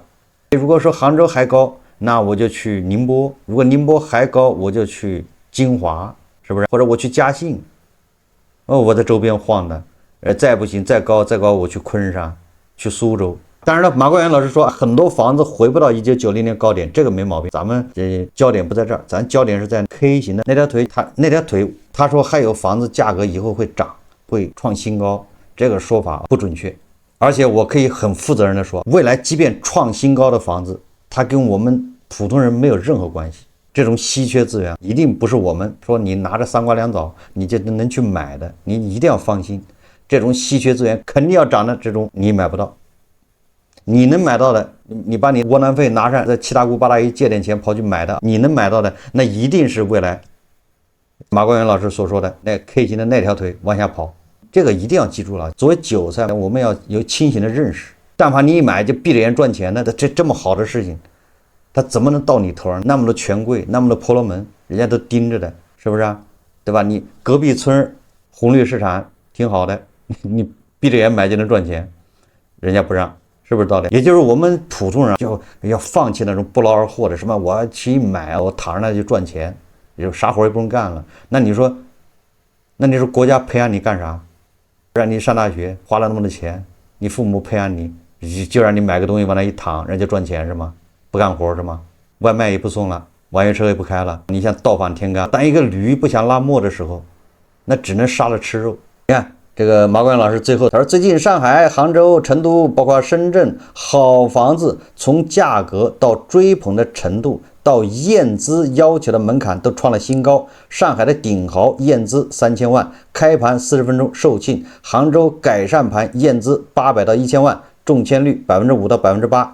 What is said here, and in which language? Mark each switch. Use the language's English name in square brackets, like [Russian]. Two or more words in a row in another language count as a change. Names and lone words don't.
[Chinese] 如果說杭州還高，那我就去寧波；如果寧波還高，我就去金華，是不是？或者我去嘉興，我在周邊晃的。再不行，再高，我去昆山，去蘇州。當然了，馬冠元老師說很多房子回不到1990年高點，這個沒毛病。咱們焦點不在這兒，咱焦點是在 K 型的那條腿。他說還有房子價格以後會漲，會創新高，這個說法不準確。而且我可以很負責任的說，未來即便創新高的房子，它跟我們普通人沒有任何關係。這種稀缺資源一定不是我們說你拿着3瓜2棗你就能去買的，你一定要放心，這種稀缺資源肯定要漲的，這種你買不到。你能買到的，你把你窩囊費拿上，在七大姑八大姨借點錢跑去買的，你能買到的，那一定是未來馬冠元老師所說的那 K 型的那條腿往下跑。這個一定要記住了，作為韭菜，我們要有清醒的認識。但凡你一買就閉着眼賺錢，那這麼好的事情，它怎麼能到你頭上？那麼多權貴，那麼多婆羅門，人家都盯着的，是不是啊？對吧？你隔壁村紅綠市場挺好的，你閉着眼買就能賺錢，人家不讓，是不是道理？也就是我們普通人就要放棄那種不勞而獲的什麼，我要去一買，我躺着那就賺錢，就啥活也不用幹了。那你說國家培养你幹啥？讓你上大學花了那麼多錢，你父母培養你，就讓你買個東西往那一躺，人家賺錢是嗎？不幹活是嗎？外賣也不送了，网約車也不開了，你像倒反天罡。當一個驢不想拉磨的時候，那只能殺了吃肉。你看這個馬冠元老師最後他說，最近上海、杭州、成都，包括深圳，好房子從價格到追捧的程度，到驗資要求的門檻都創了新高。上海的頂豪驗資3000萬，開盤40分鐘售罄；杭州改善盤驗資800到1000萬，中籤率5%到8%。